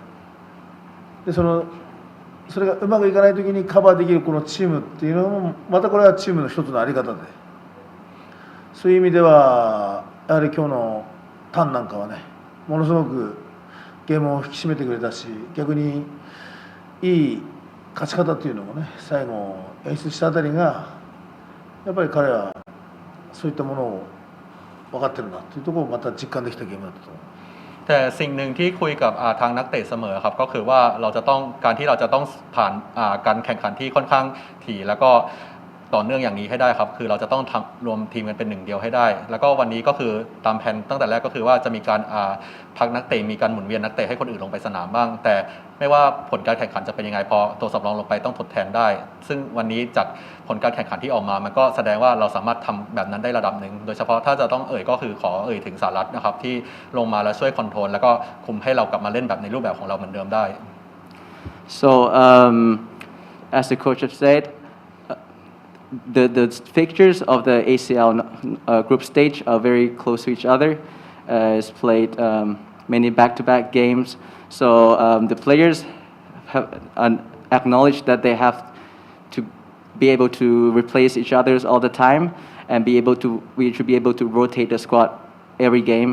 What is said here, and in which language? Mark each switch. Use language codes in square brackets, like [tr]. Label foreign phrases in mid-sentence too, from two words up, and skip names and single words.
[ja] でそれがうまくいかないときにカバーできるこのチームっていうのもまたこれはチームの一つのあり方で、そういう意味ではやはり今日のタンなんかはねものすごくゲームを引き締めてくれたし、逆にいい勝ち方っていうのもね最後演出したあたりがやっぱり彼はそういったものを分かってるなというところをまた実感できたゲームだったと思います。 [th] แต่สิ่งหนึ่งที่คุยกับทางนักเตะเสมอครับก็คือว่าการที่เราจะต้องผ่านการแข่งขันที่ค่อนข้างถี่แล้วก็ต่อเนื่องอย่างนี้ให้ได้ครับคือเรา จะต้องรวมทีมกันเป็นหนึ่งเดียวให้ได้แล้วก็วันนี้ก็คือตามแผนตั้งแต่แรกก็คือว่าจะมีการพักนักเตะมีการหมุนเวียนนักเตะให้คนอื่นลงไปสนามบ้างแต่ไม่ว่าผลการแข่งขันจะเป็นยังไงพอตัวสำรองลงไปต้องทดแทนได้ซึ่งวันนี้จากผลการแข่งขันที่ออกมามันก็แสดงว่าเราสามารถทำแบบนั้นได้ระดับหนึ่งโดยเฉพาะถ้าจะต้องก็คือขอถึงสหรัฐนะครับที่ลงมาแล้วช่วยคอนโทรลแล้วก็คุมให้เรากลับมาเล่นแบบในรูปแบบของเราเหมือนเดิมได้ [en] So as the coach have said, the fixtures of the ACL group stage are very close to each other. It's played many back-to-back games, so the players have acknowledged that they have to be able to replace each other all the time and we should be able to rotate the squad every game.